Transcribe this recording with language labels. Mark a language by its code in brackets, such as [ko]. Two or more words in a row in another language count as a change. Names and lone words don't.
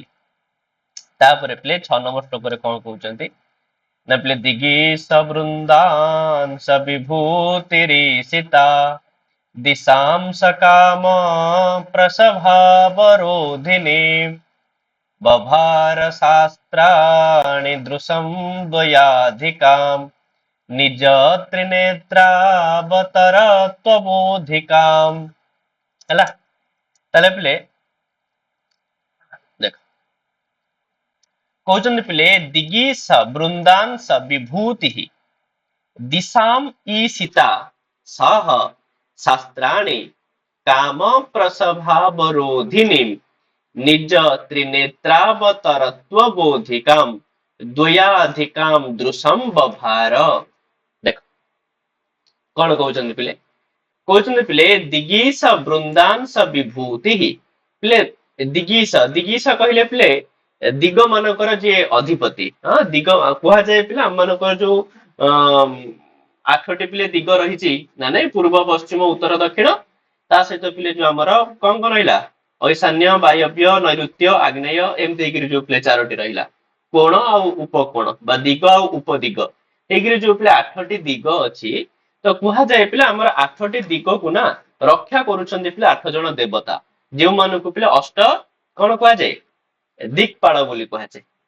[or] ତାପରେ ପିଲେ 6 ନମ୍ବର ଶ୍ଲୋକରେ କଣ କହୁଛନ୍ତି ନା ପିଲେ [sa] ଦିଗୀଶ ବୃନ୍ଦାଂଶ ବିଭୂତିରିଷିତା ଦିଶାಂ ସକାମ ପ୍ରସଭାବରୋଧିନୀ ବଭାର ଶାସ୍ତ୍ରାଣି ଦୃଶଂ ଦ୍ୱୟାଧିକାମ୍ ନିଜ ତ୍ରିନେତ୍ରାବତରତ୍ୱବୋଧିକାମ୍। [or] ହେଲା, ତାହେଲେ ପିଲେ ଦେଖ କହୁଛନ୍ତି ପିଲେ [sa] ଦିଗୀଶ ବୃନ୍ଦାଂଶ ବିଭୂତି ଦିଶାମ୍ ईशिता सह शास्त्राणि काम प्रसभावरोधिनी निज त्रिनेत्रावतरत्व बोधिकाम द्वयाधिकाम दृशम बभार। [or] ଦେଖ କଣ କହୁଛନ୍ତି ପିଲେ, କହୁଛନ୍ତି ପିଲେ [sa] ଦିଗୀଶ ବୃନ୍ଦାଂଶ ବିଭୂତି। [or] ପିଲେ ଦିଗୀଶ, ଦିଗୀଶ କହିଲେ ପିଲେ ଦିଗ ମାନଙ୍କର ଯିଏ ଅଧିପତି। ହଁ, ଦିଗ କୁହାଯାଏ ପିଲା ଆମ ମାନଙ୍କର ଯୋଉ 8ଟି ପିଲେ ଦିଗ ରହିଛି ନା ନାଇଁ, ପୂର୍ବ ପଶ୍ଚିମ ଉତ୍ତର ଦକ୍ଷିଣ, ତା ସହିତ ପିଲେ ଯୋଉ ଆମର କଣ କଣ ରହିଲା ଐଶାନ୍ୟ ବାୟବ୍ୟ ନୈଋତ୍ୟ ଆଗ୍ନେୟ, ଏମିତି ହେଇକିରି ଯୋଉ ପିଲେ 4ଟି ରହିଲା, କୋଣ ଆଉ ଉପକୋଣ ବା ଦିଗ ଆଉ ଉପଦିଗ ହେଇକିରି ଯୋଉ ପିଲେ 8ଟି ଦିଗ ଅଛି, ତ କୁହାଯାଏ ପିଲା ଆମର 8ଟି ଦିଗକୁ ନା ରକ୍ଷା କରୁଛନ୍ତି ପିଲା 8 ଜଣ ଦେବତା, ଯେଉଁମାନଙ୍କୁ ପିଲା ଅଷ୍ଟ କଣ କୁହାଯାଏ ଦିକ୍ପାଳ ବୋଲି କୁହାଯାଏ।